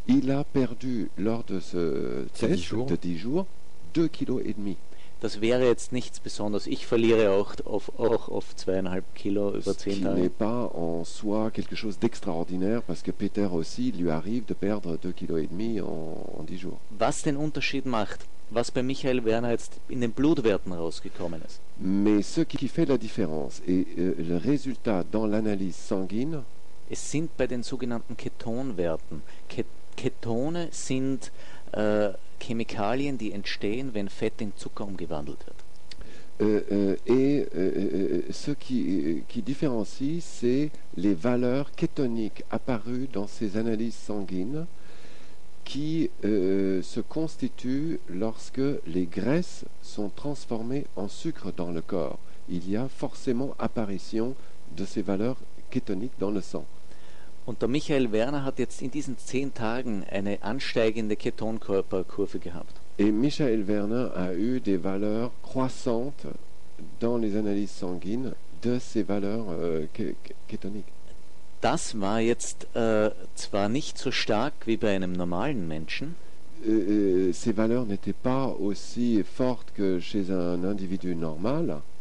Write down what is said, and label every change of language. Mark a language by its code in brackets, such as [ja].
[fr] Il a perdu lors de ce test de 10 jours, 2,5 Kilo. [de] Das wäre jetzt nichts Besonderes. Ich verliere auch auf 2,5 Kilo über 10 Tage. [fr] Ce n'est pas en soi quelque chose d'extraordinaire, parce que Peter aussi lui arrive de perdre 2,5 kilos en 10 jours. [de] Was den Unterschied macht, was bei Michael Werner jetzt in den Blutwerten rausgekommen ist. [fr] Mais ce qui fait la différence et le résultat dans l'analyse sanguine, [de] es sind bei den sogenannten Ketonwerten. Ketone sind Chemikalien, die entstehen, wenn Fett in Zucker umgewandelt wird. [fr] Ce qui différencie, c'est les valeurs kétoniques apparues dans ces analyses sanguines qui se constituent lorsque les graisses sont transformées en sucre dans le corps. Il y a forcément apparition de ces valeurs kétoniques dans le sang. [de] Und der Michael Werner hat jetzt in diesen 10 Tagen eine ansteigende Ketonkörperkurve gehabt. [fr] Et Michael Werner a eu des valeurs croissantes dans les analyses sanguines de ces valeurs kétoniques. [de] Das war jetzt zwar nicht so stark wie bei einem normalen Menschen. [fr] Ces valeurs n'étaient pas aussi fortes que chez un individu normal.